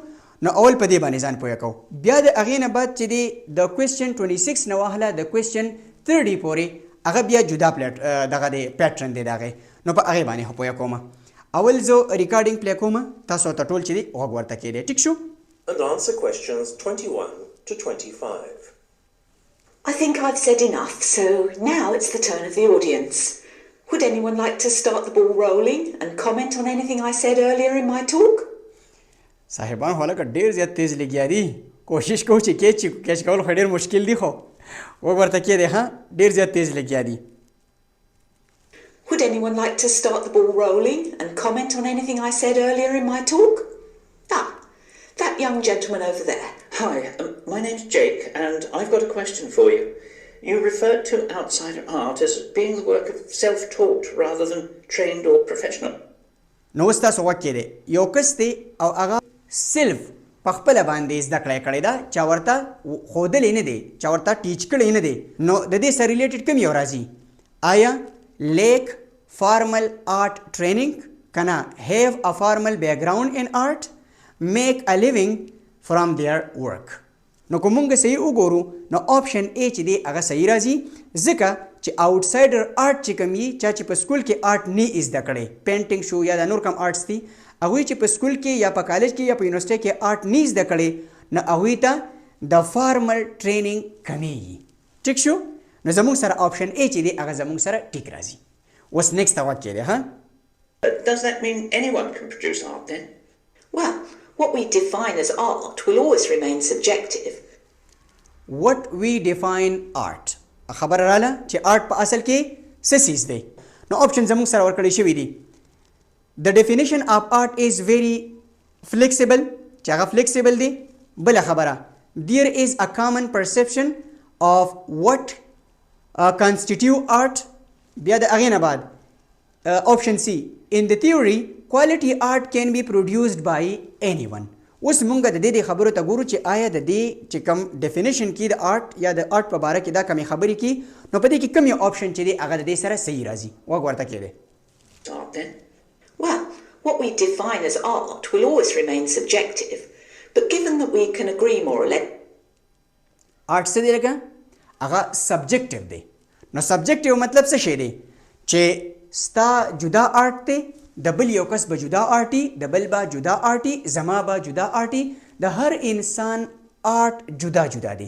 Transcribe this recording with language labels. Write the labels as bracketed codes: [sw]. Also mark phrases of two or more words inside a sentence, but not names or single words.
[ps] نو اول په دې باندې ځان پوه کوو. بیا د هغې نه بعد چې دی د کویسچن 26 نه وهله د کویسچن 30 پورې هغه بیا جدا دغه دی پیټرن دی د هغې، نو په هغې باندې خو پوه کوم. اول زه ریکارډینګ پلی کوم، تاسو ته ټول چې دی غوږ ورته کېدی. ټیک شو؟ [en] And answer questions 21 to 25. I think I've said enough, so now it's the turn of the audience. Would anyone like to start the ball rolling and comment on anything I said earlier in my talk? [ps] صاحبان خو لکه ډېر زیات تیز لګیا دي، کوشش کوو چې کیچ کول خو ډېر مشکل دي، خو وږ ورته کېدی ها ډېر زیات تیز لګیا دي. [en] Would anyone like to start the ball rolling and comment on anything I said earlier in my talk? That young gentleman over there. Hi, my name's Jake, and I've got a question for you. You referred to outsider art as being the work of self-taught rather than trained or professional. [ps] نو اوس تاسو غوږ کېدی، یو کس دی او هغه سلف په خپله باندې زده کړی کړې ده، چا ورته ښودلی نه دی، چا ورته ټیچ کړی نه دی. نو د دې سره ریلیټډ کوم یو راځي؟ آیا [en] lack formal art training, [ps] که نه [en] have a formal background in art, make a living from their work. [ps] نو که مونږ صحیح وګورو نو [en] option A [ps] چې دی هغه صحیح راځي، ځکه چې [en] outsider art [ps] چې کوم وي، چا چې په سکول کې آرټ نه زده کړی، پینټینګ شو یا د نور کوم آرټس دي، هغوی چې په سکول کې یا په کالج کې یا په یونیورسټۍ کې آرټ نه زده کړی نو هغوی ته د [en] formal training [ps] کمیږي. ټیک شو؟ نو زموږ سره [en] option A [ps] چې دی هغه زموږ سره ټیک راځي. اوس نیکسټ ته غوږ کېدی. ها، [en] Does that mean anyone can produce art then? Well, what we define as art will always remain subjective. what we define art، [ps] خبره راله چې آرټ په اصل کې څه څیز دی. نو آپشن زموږ سره ورکړی شوي دي. [en] The definition of art is very flexible، [ps] چې هغه flexible دی. بله خبره، [en] there is a common perception of what constitute art. [ps] بیا د هغې نه بعد [en] option C، in the theory quality art can be produced by anyone. [ps] اوس مونږ د دې خبرو ته ګورو چې آیا د دې چې کوم ډیفینیشن کې د آرټ یا د آرټ په باره کې دا کمې خبرې کې، نو په دې کې کوم یو آپشن چې دی هغه د دې سره صحیح راځي. غوږ ورته کېدی. [en] Art then? Well, what we define as art will always remain subjective, but given that we can agree more or less. [ps] آرټ څه دی لکه هغه سبجیکټیو دی. نو سبجیکټیو مطلب څه شی دی؟ چې ستا جدا آرټ دی، د بل یو کس به جدا آرټي، د بل به جدا آرټي، زما به جدا آرټي، د هر انسان آرټ جدا جدا دی.